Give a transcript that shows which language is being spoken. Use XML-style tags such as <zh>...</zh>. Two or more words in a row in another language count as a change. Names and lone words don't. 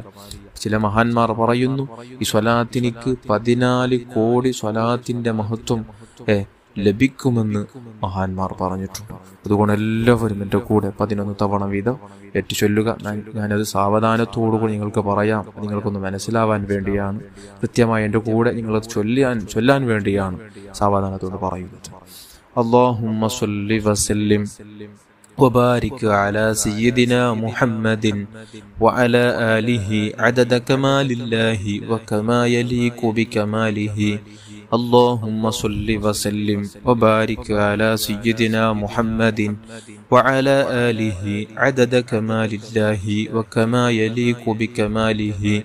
<ml>ചില മഹാന്മാർ പറയുന്നു, ഈ സ്വലാത്തിനിക്ക് 14 കോടി സ്വലാത്തിന്റെ മഹത്വം ലഭിക്കുമെന്ന് മഹാന്മാർ പറഞ്ഞിട്ടുണ്ട്. അതുകൊണ്ട് എല്ലാവരും എൻ്റെ കൂടെ 11 തവണ വീതം ഏറ്റുചൊല്ലുക. ഞാനത് സാവധാനത്തോടുകൂടി നിങ്ങൾക്ക് പറയാം, നിങ്ങൾക്കൊന്ന് മനസ്സിലാവാൻ വേണ്ടിയാണ്. കൃത്യമായി എൻ്റെ കൂടെ നിങ്ങളത് ചൊല്ലാൻ വേണ്ടിയാണ് സാവധാനത്തോട് പറയുന്നത്.</ml> <ar>اللهم صل وسلم وبارك على سيدنا محمد وعلى آله عدد كمال الله وكما يليق بكماله. اللهم صل وسلم وبارك على سيدنا محمد وعلى آله عدد كمال الله وكما يليق بكماله.</ar>